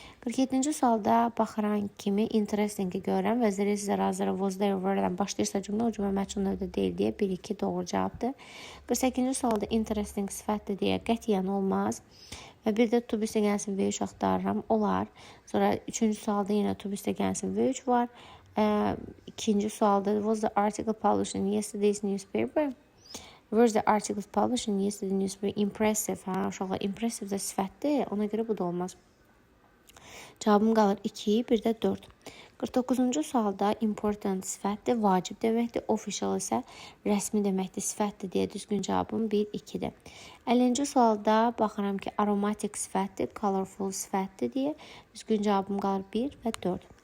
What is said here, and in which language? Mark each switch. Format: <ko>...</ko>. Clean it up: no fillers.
<az>47-ci sualda baxıran kimi interesting-i görürəm və zərə was there were-dən başlayırsa cümlə, o cümlə məchul növdə deyil deyə 1-2 doğru cavabdır. 48-ci sualda interesting sifətdir deyə qətiyyən olmaz. Və bir də to be üstə gəlsin V3 axtarıram, olar. Sonra 3-cü sualda yenə to be üstə gəlsin V3 var. 2-ci sualda</az> <en>was the article published in yesterday's newspaper? Was the article published in yesterday's newspaper?</en> <az>Impressive, hə, uşaqlar impressive də sifətdir, ona görə bu da olmaz. Cavabım qalır 2, bir də 4. 49-cu sualda important sifətdir, vacib deməkdir, official isə rəsmi deməkdir, sifətdir deyə düzgün cavabım 1, 2-dir. 50-ci sualda baxıram ki, aromatic sifətdir, colorful sifətdir deyə düzgün cavabım qalır 1 və 4.</az>